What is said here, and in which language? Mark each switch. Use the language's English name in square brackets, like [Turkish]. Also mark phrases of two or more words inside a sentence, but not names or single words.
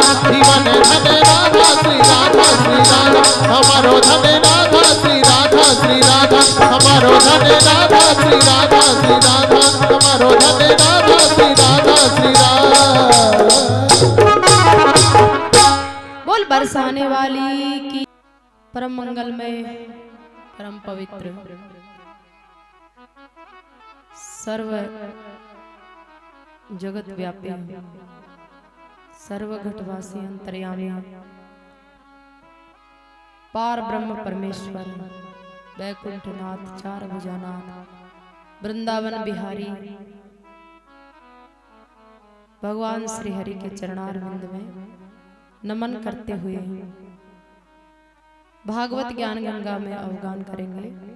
[Braj] जीवन धन राधा श्री राधा श्री राधा। हमारो धन राधा श्री राधा श्री राधा। हमारो धन राधा श्री राधा श्री राधा। हमारो धन राधा श्री राधा श्री राधा। [Hindi] बोल बरसाने वाली की परम मंगलमय परम पवित्र सर्व जगत व्यापी सर्वघटवासी अंतर्यामी पार ब्रह्म परमेश्वर वैकुंठनाथ चार भुजानाथ वृंदावन बिहारी भगवान श्री हरि के चरणारविंद में नमन करते हुए भागवत ज्ञान गंगा में अवगान करेंगे।